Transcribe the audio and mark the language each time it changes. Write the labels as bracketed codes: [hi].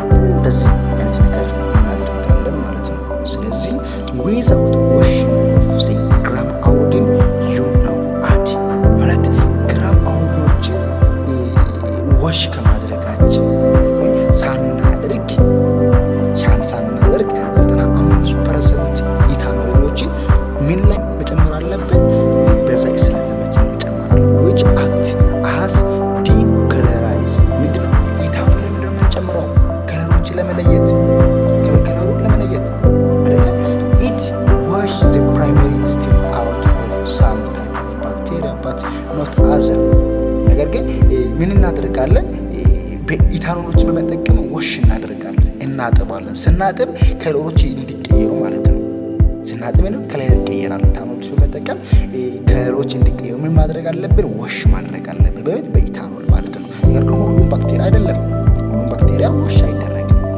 [am] እንደዚህ አይነት ነገር እናደርጋለን ማለት ነው። ስለዚህ [en] without washing of the gram iodine you now add [am] ማለት ግራም አዮዲኖችን ዋሽ ከማድረጋችን ሳናደርግ 95% ኢታኖሎችን ምን ላይ መጨመር አለብን? በዛ ስላለ መጨመር አለ [en] which act as decolorize [am] ምንድነው ኢታኖል ምንድነው የምንጨምረው? ከለሮችን ለመለየት ከለሩን ለመለየት አይደለ? [en] it wash the primary stem out of some type of bacteria but not other። [am] ነገር ግን ምን እናደርጋለን? ኢታኖሎችን በመጠቀም ወሽ እናደርጋለን፣ እናጥባለን። ስናጥብ ከለሮች እንዲቀየሩ ማለት ነው። ስናጥብ ነው ከለር ይቀየራል። ኢታኖሎችን በመጠቀም ከለሮች እንዲቀየሩ ምን ማድረግ አለብን? ወሽ ማድረግ አለብን። በኢታኖል ማለት ነው። ነገር ግን ሁሉም ባክቴሪያ አይደለም። ሁሉም ባክቴሪያ ወሽ አይደረግም።